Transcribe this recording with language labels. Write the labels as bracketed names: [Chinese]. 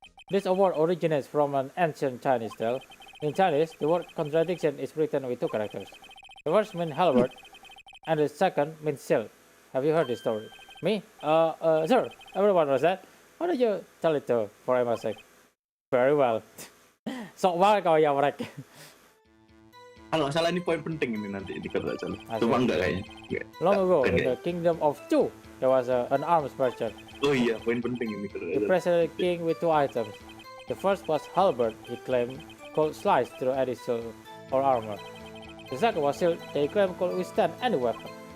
[English] This award originates from an ancient Chinese tale. In Chinese, the word contradiction is written with two characters. The first means halberd, and the second means shield. Have you heard this story? Me? Sir, everyone knows that. Why don't you tell it to for Emma's sake? Very well. [Indonesian] Sok banget kau ya mereka. Kalau nggak salah ini poin penting ini nanti di kalau nggak salah. Cuma enggak kayaknya. [English] Long ago, in the kingdom of Chu, there was an arms merchant. [Indonesian] Oh iya, poin penting ini kalau nggak [English] He [Indonesian] salah. [English] presented the king with two items. The first was halberd, he claimed, could slice through any shield or armor. The second was shield, they claimed could withstand any weapon.